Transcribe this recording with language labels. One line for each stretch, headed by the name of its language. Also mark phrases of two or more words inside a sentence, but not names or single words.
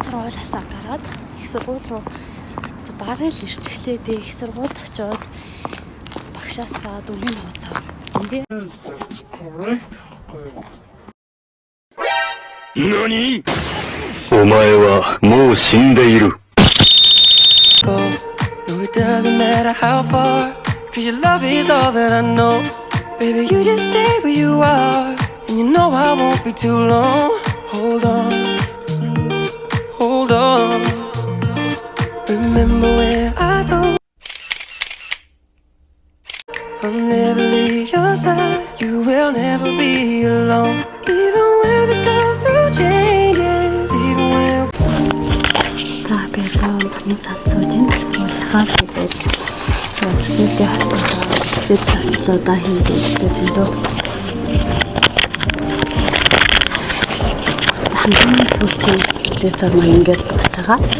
Mongolian: сургуулиасаа гараад их сургууль руу бараг л ирчихлээ дээ. Их сургуульд очиод багшаасаа дүнгийн хуудас авах. Эндээ
Japanese: 何？お前はもう死んでいる。
English: Go. No, it doesn't matter how far, 'cause your love is all that I know. Baby, you just stay where you are, and you know I won't be too long. Hold on, hold on. Remember when I told I'll never leave your side, you will never be alone. Even when we go through changes, even when
Mongolian: за би одоо бидний цаад сууж ин сургуулийнхаа тэгээд хичээлдээ холбоотой хичээл зарцлуудаа хийгээд сууж ин дөө. Хамгийн сүүлчийн дээд зам маань ингээд дуусж байгаа.